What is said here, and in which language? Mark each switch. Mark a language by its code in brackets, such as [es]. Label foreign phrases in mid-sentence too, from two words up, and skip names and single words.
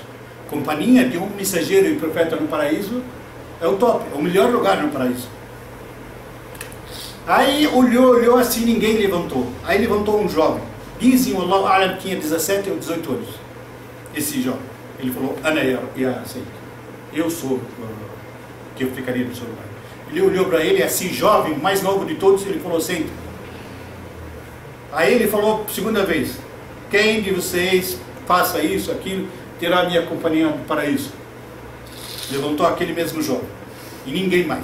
[pt] Companhia de um mensageiro e profeta no paraíso é o top, é o melhor lugar no paraíso. Aí olhou assim, ninguém levantou. Aí levantou um jovem. Dizem, [ar] Allahu A'lam, [pt] que tinha 17 ou 18 anos. Esse jovem. Ele falou: [ar] Ana ya Sayyid, [pt] eu sou que eu ficaria no seu lugar. Ele olhou para ele, assim, jovem, o mais novo de todos, ele falou: senta. Aí ele falou segunda vez: quem de vocês faça isso, aquilo, terá minha companhia no paraíso? Levantou aquele mesmo jovem, e ninguém mais.